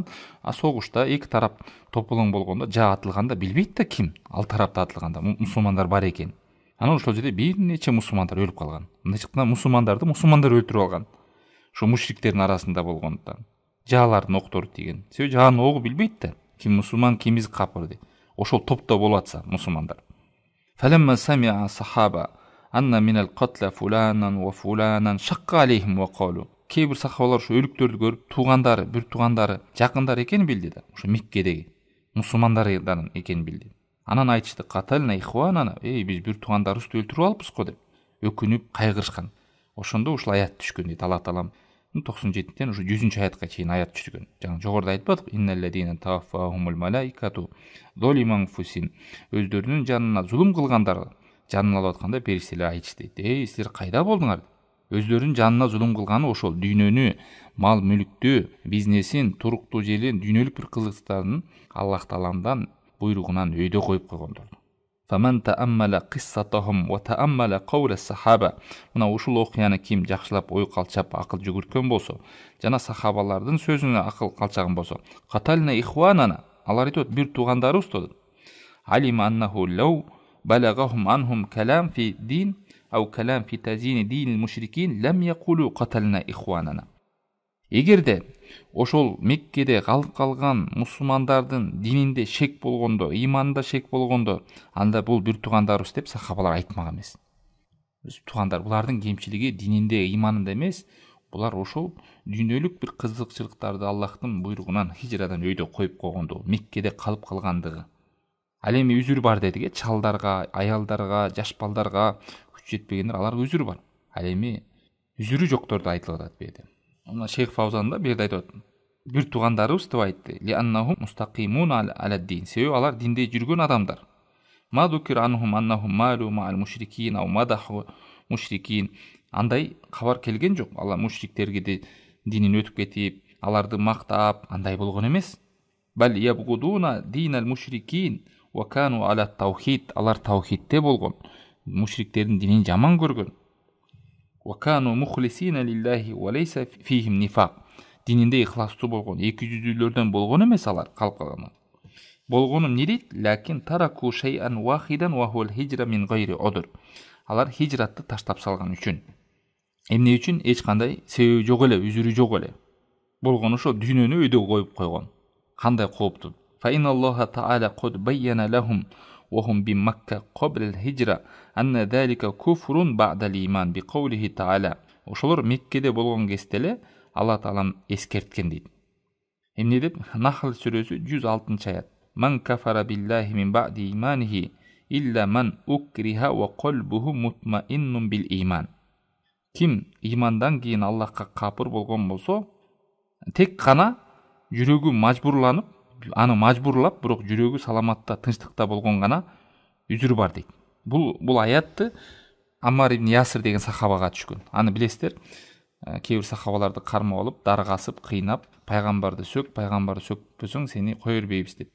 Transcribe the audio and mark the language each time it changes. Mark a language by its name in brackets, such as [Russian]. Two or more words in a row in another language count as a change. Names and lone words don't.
[Kyrgyz] Согушта эки тарап тополоң болгондо, жаа атылганда билбейт да ким ал тарапта атылганда мусулмандар бар экен. Анан ошол жерде бир нече мусулмандар өлүп калган. Мындайча мусулмандар өлтүрүп алган. Ошо мушриктердин арасында болгондуктан. Жаалардын октору тиген. Себеби жаанын оогу билбейт да ким мусулман, ким капыр деп. Ошол топто болуп атса мусулмандар. [Arabic] فلما سمع الصحابة أن من القتلى فلانا وفلانا شق عليهم وقالوا. [Kyrgyz] Кээ бир сахабалар ушу өлүктөрдү көрүп, туугандары, бир туугандары, жакындары экенин билди да. Ошо Меккедеги мусулмандардан экенин билди. Анан айтышты: [Arabic] "قتلنا إخواننا", [Kyrgyz] биз бир туугандарыбызды өлтүрүп алыппыз го деп өкүнүп кайгырышкан. Ошондо ушул аят түшкөн дейт Алла Таалам. 97-тен ушу 100-аятка чейин аят түшкөн. Жана жогоруда айтпадык: [Arabic] "إن الذين توفاهم الملائكة ظالمي أنفسهم", [Kyrgyz] өздөрүнүн жанына зулум кылгандар жанын алып атканда периштелер айтышты дейт: "Силер кайда болдуңар?" Өздөрүнүн жанына зулум кылганы ошол дүйнөнү, мал мүлүктү, бизнесин, туруктуу жерин, дүйнөлүк бир кызыктарын Аллах Тааламдан буйругунан өйдө коюп койгондор. [Arabic] فمن تأمل قصتهم وتأمل قول الصحابة. [Kyrgyz] Мына ушул окуяны ким жакшылап ой калчап акыл жүгүрткөн болсо, жана сахабалардын сөзүнө акыл калчаган болсо, [Arabic] قتلنا إخواننا, [Kyrgyz] алар айтат бир туугандарыбыз деп. [Arabic] علم أنه لو بلغهم عنهم كلام في دين أو كلام في تزيين دين المشركين لم يقولوا قتلنا إخواننا. [Kyrgyz] Эгерде ошол Меккеде калып калган мусулмандардын дининде шек болгондо, иманында шек болгондо, анда бул бир туугандарыбыз деп сахабалар айтмаган эмес. Туугандар булардын кемчилиги дининде, иманында эмес, булар ошол дүйнөлүк бир кызыкчылыктарды Аллахтын буйругунан хижрадан өйдө коюп койгондо, Меккеде калып калгандыгы. Ал эми үзүр бар дедик, чалдарга, аялдарга, жаш балдарга, күч жетпегендер, аларга үзүр бар. Ал эми үзүрү жокторду айтылып атат бу жерде. Шейх Фаузан да бу жерде айтып атат: бир туугандарыбыз деп айтты. [Arabic] لأنهم مستقيمون على دين. [Kyrgyz] Себеби алар динде жүргөн адамдар. [Arabic] ما ذكر عنهم أنهم مالوا مع المشركين أو مدحوا المشركين. [Kyrgyz] Андай кабар келген жок. Алар мушриктерге де динин өтүп кетип, аларды мактап, андай болгон эмес. [Arabic] بل يبغضون دين المشركين وكانوا على التوحيد. [Kyrgyz] Алар таухидте болгон. Мушриктердин динин жаман көргөн. [Arabic] وكانوا مخلصين لله وليس فيهم نفاق. [Kyrgyz] Дининде ихластуу болгон, эки жүздүүлөрдөн болгон эмес алар калкалган. Болгонум не дейт? [Arabic] لكن تركوا شيئا واحدا وهو الهجرة من غير عذر. [Kyrgyz] Алар хижратты таштап салган үчүн. Эмне үчүн? Эч кандай себеби жок эле, үзүрү жок эле. Болгону ошо дүйнөнү өйдө коюп койгон. Кандай кооптуу. [Arabic] فإن الله تعالى قد بين لهم وهم بمكة قبل الهجرة أن ذلك كفر بعد الإيمان بقوله تعالى. [Kyrgyz] Ошолор Меккеде болгон кезде Алла Таалам эскерткен дейт. Эмне деп? Нахл сүрөсү 106 аят. [Arabic] من كفر بالله من بعد إيمانه إلا من أكره وقلبه مطمئن بالإيمان. [Kyrgyz] Ким имандан кийин Аллахка капыр болгон болсо, тек гана жүрөгү мажбурланып, аны мажбурлап, бирок жүрөгү саламатта, тынчтыкта болгон гана үзүр бар дейт. Бул аятты Аммар ибн Ясир деген сахабага түшкөн. Аны билесиздер. Кейбир сахабаларды кармап алып, даргасып, кыйнап, пайгамбарды сөкпөсөң сени кое бербейбиз деп.